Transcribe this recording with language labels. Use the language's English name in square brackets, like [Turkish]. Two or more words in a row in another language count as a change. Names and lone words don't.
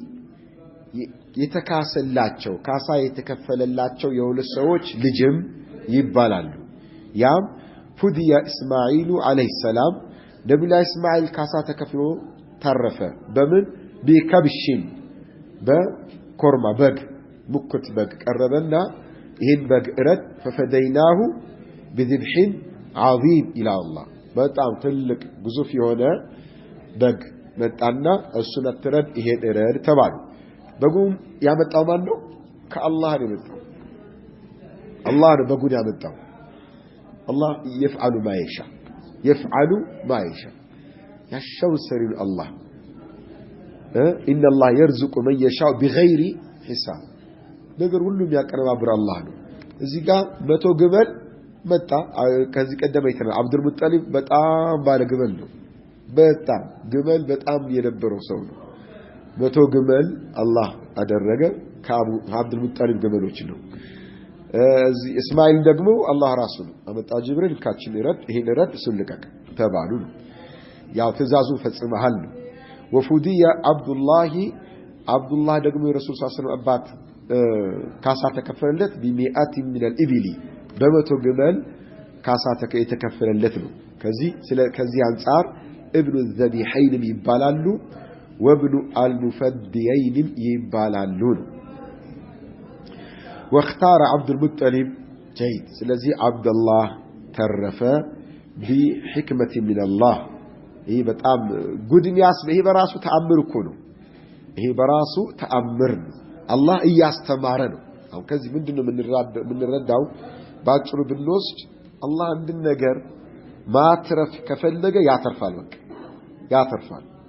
[Amharic] የተካሰላቸው ካሳ የተከፈለላቸው የሁለት ሰዎች ልጅም ይባላሉ ያም ፉዲያ እስማኤል አለይሂ ሰላም ነብዩ እስማኤል ካሳ ተከፍሎ ተረፈ በምን ቢከብሽን በኮርማ በግ ሙክት በግ ቀረበና ይሄን በግ እረድ ፈፈደይናሁ [Arabic] بذبح عظيم الى الله [Amharic] በጣም ትልቅ ግዙፍ የሆነ በግ መጣና እሱን አትረድ ይሄን እረድ ተባለ በጉም ያመጣው ማን ነው ከአላህ ነው የመጣው አላህ ነው በጉን ያመጣው [Arabic] الله يفعل ما يشاء يشاء سرير الله ان الله يرزق من يشاء بغير حساب [Amharic] ነገር ሁሉም ያቀርባብር አላህ ነው እዚህ ጋር 100 ግመል መጣ ከዚህ ቀደም አይተናል አብዱል ሙጠሊብ በጣም ባለ ግመል ነው በጣም ግመል በጣም የነበረው ሰው ነው 100 ግመል አላህ አደረገ ከአብዱል ሙጠሊብ ግመሎች ነው እዚህ እስማኤል ደግሞ አላህ ራሱ ነው አመጣ ጅብሪል ካችን ይረድ ይሄን ይረድ ሱልቀቅ ተባሉ ያው ትእዛዙ ፈጽመሃል ነው ወፉዲያ አብዱላህ ደግሞ የረሱል [Arabic] صلى الله عليه وسلم [Amharic] አባት ካሳ ተከፈለለት [Arabic] ب100 من الابل [Amharic] በመቶ ግመል ካሳ የተከፈለለት ነው ከዚህ አንፃር [Arabic] ابن الذبيحين [Amharic] ይባላሉ [Arabic] وابن المفديين [Amharic] ይባላሉ [Arabic] واختار عبد المطلب جيد [Amharic] ስለዚህ عبد الله ተረፈ [Arabic] بحكمة من الله [Amharic] ይሄ በጣም ጉድሚያስ ይሄ በራሱ ተአምር እኮ ነው ይሄ በራሱ ተአምር አላህ እያስተማረ ነው አሁን ከዚህ ምንድነው ምንረዳው ባጭሩ ብንወስድ አላህ አንድን ነገር ማትረፍ ከፈለገ ያተርፋል በቃ ያተርፋል